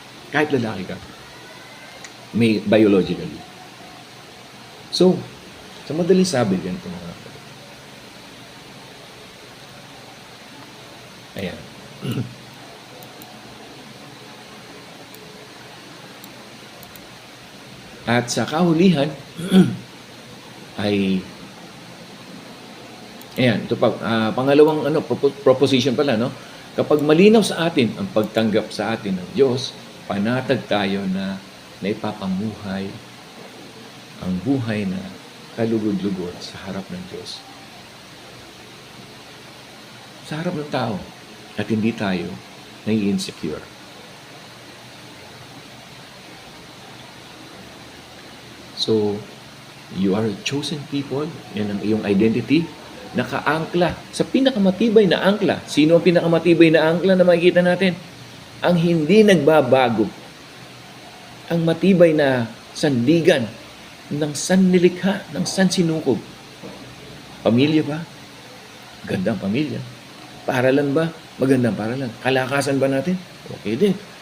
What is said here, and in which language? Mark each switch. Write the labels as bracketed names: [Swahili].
[Filipino] Kahit lalaki ka, may biologically. So, sa madaling sabi, ganito mga kapatid. Ayan. At sa kahulihan, ay ayan, ito pa, pangalawang proposition pala, no? Kapag malinaw sa atin ang pagtanggap sa atin ng Diyos, panatag tayo na naipapamuhay ang buhay na kalugod-lugod sa harap ng Diyos. Sa harap ng tao. At hindi tayo nai-insecure. [English] So, you are a chosen people. [Filipino] Yan ang iyong identity. Nakaangkla sa pinakamatibay na angkla. Sino ang pinakamatibay na angkla na makikita natin? Ang hindi nagbabago. Ang matibay na sandigan ng sannilikha, ng sansinukob. Pamilya ba? Gandang pamilya. Paaralan ba? Magandang paaralan. Kalakasan ba natin? Okay din.